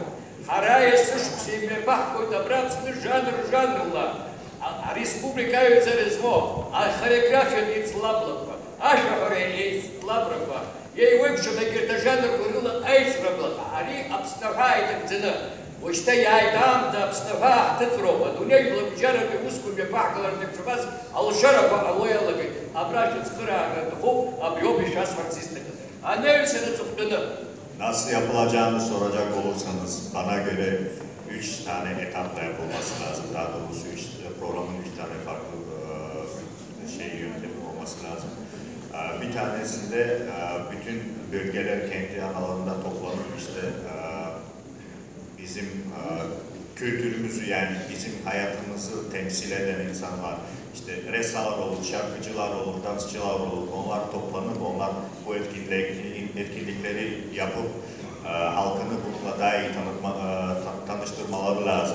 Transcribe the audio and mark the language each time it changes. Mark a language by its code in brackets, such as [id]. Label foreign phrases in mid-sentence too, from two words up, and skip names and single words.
[ab] Ҳара есышықәса имҩаԥаҳгоит абра Аԥсны жанрла, ареспублика аҩӡара змоу ахореографиатә еицлабрақәа, ашәаҳәара еицлабрақәа, еиуеиԥшым егьырҭ ажанрқәа рыла аицрыблақәа, ари Аԥснаҳәа иҭагӡаны, уажәшьҭа иааит аамҭа Аԥснаҳәа ҳҭыҵроуп, адунеи блабжьаратәи усқәа мҩаԥаҳгалартә иахьцәабаз алшарақәа ҟало иалагеит. Абра шәыцхыраара аҭахуп, абриоуп ишәасҳәарц istekledim. [tr] Aneüsene tuttuğunu. Nasıl yapılacağını soracak olursanız bana göre 3 tane etapla yapılması lazım. Daha doğrusu programın 3 tane farklı yöntemi olması lazım. Bir tanesinde bütün bölgeler kendi analarında toplanıp bizim kültürümüzü yani bizim hayatımızı temsil eden insanlar, ressamlar olur, şarkıcılar olur, dansçılar olur, onlar toplanıp bu etkinlikleri yapıp halkını bununla daha iyi tanıştırmaları lazım.